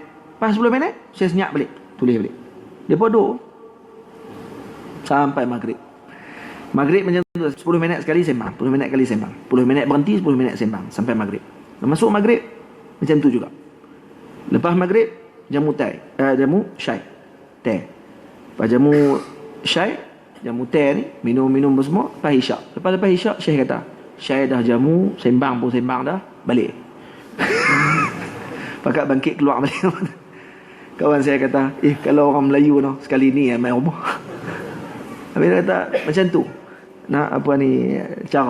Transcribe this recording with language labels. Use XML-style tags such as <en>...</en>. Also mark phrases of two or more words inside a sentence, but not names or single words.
<ms>Pas 10 minit, Syekh senyap balik, tulis balik. Dia pun duduk sampai maghrib. Maghrib macam tu, 10 minit sekali sembang, 10 minit kali sembang, 10 minit berhenti, 10 minit sembang sampai maghrib. Masuk maghrib macam tu juga. Lepas maghrib jamu syai, teh. Lepas jamu syai, Jamu teh ni, minum-minum semua, lepas isyak. Lepas isyak, Syekh kata, Syekh dah jamu, sembang pun sembang dah, balik. Pakat bangkit keluar balik. Kawan saya kata, kalau orang Melayu no, sekali ni main rumah. Habis dia kata, macam tu. Nah, apa ni, cara.</ms>